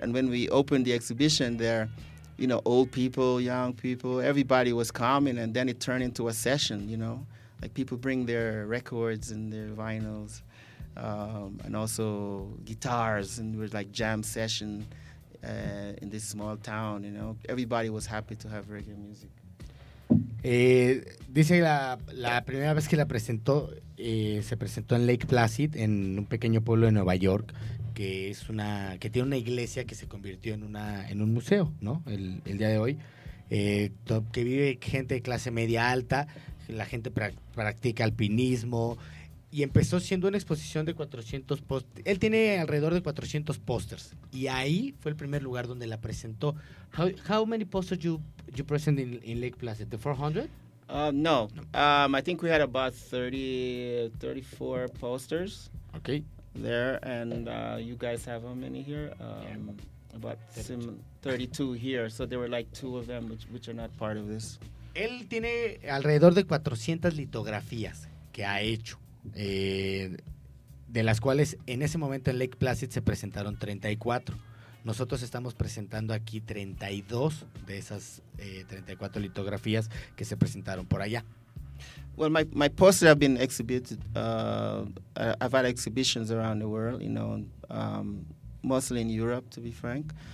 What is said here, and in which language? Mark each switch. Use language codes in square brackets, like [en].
[en] And when we opened the exhibition there, you know, old people, young people, everybody was coming, and then it turned into a session, you know. Like people bring their records and their vinyls and also guitars, and it was like jam session in this small town, you know. Everybody was happy to have reggae music. [es] Dice la primera vez que la presentó, se presentó en Lake Placid, en un pequeño pueblo de Nueva York, que es una, que tiene una iglesia que se convirtió en una, en un museo, ¿no? El día de hoy. Que vive gente de clase media alta, la gente practica alpinismo. Y empezó siendo una exposición de 400 pósters. Él tiene alrededor de 400 pósters. Y ahí fue el primer lugar donde la presentó. [en] How many posters you present in Lake Placid? The 400? No. I think we had about 34 posters. Okay. There, and you guys have how many here? About 32 here. So there were like two of them which are not part of this. [es] Él tiene alrededor de 400 litografías que ha hecho, de las cuales en ese momento en Lake Placid se presentaron 34. Nosotros estamos presentando aquí 32 de esas 34 litografías que se presentaron por allá. [en] Well, my posters have been exhibited. I've had exhibitions around the world, you know, mostly in Europe, to be frank.